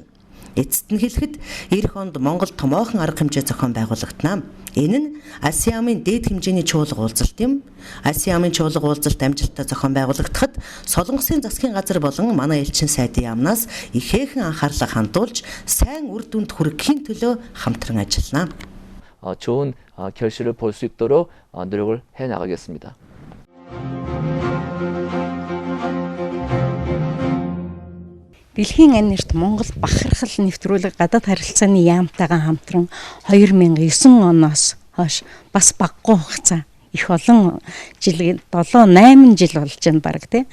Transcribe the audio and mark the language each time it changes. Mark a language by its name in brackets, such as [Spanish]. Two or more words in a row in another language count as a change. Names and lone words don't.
[Mongolian] Эцэст нь хэлэхэд эх онд Монгол томоохон арга хэмжээ зохион байгуулагдана. Энэ нь АСЕАН-ын дээд хэмжээний чуулга уулзалт юм. АСЕАН-ын чуулга уулзалт амжилттай зохион байгуулагдахад Солонгосын засгийн газар болон манай элчин сайдын яамнаас ихээхэн анхаарлаа хандуулж сайн үр дүнд хүрэхийн төлөө хамтран ажиллана. [Korean] 좋은 결실을 볼 수 있도록 노력을 해 나가겠습니다. [Mongolian] Дэлхийн ань нэрт Монгол бахархал нэвтрүүлэг гадаад харилцааны яамтайгаа хамтран 2009 оноос хойш бас баггүй хугацаа их олон жил 7-8 жил болж байна баг тий.